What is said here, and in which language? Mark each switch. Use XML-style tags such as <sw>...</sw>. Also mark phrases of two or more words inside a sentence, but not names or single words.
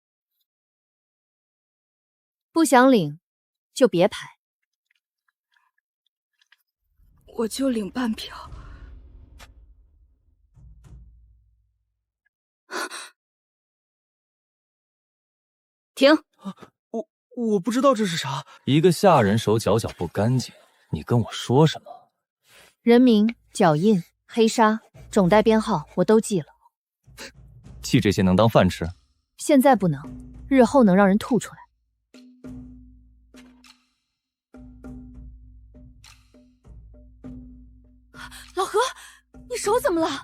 <zh>不想領，就別排。我就領半瓢。停！我不知道這是啥。一個下人手腳不乾淨，你跟我說什麼？人名、腳印、黑紗、種袋編號，我都記了。記這些能當飯吃？現在不能，日後能讓人吐出來。老何，你手怎麼了？</zh>